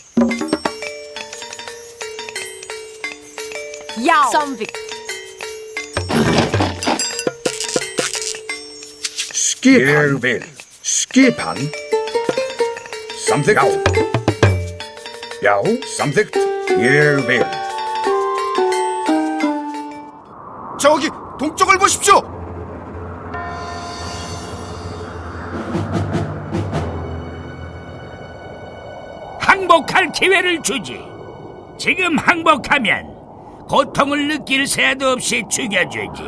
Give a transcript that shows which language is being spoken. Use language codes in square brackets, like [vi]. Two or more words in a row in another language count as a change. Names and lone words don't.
[is] Já. Samþykkt. Skipan. Ég vil. Skipan. Samþykkt. Já. Já, samþykkt. Ég vil. [ko] 저기 동쪽을 보십시오. 항복할 기회를 주지. 지금 항복하면 고통을 느낄 새도 없이 죽여주지.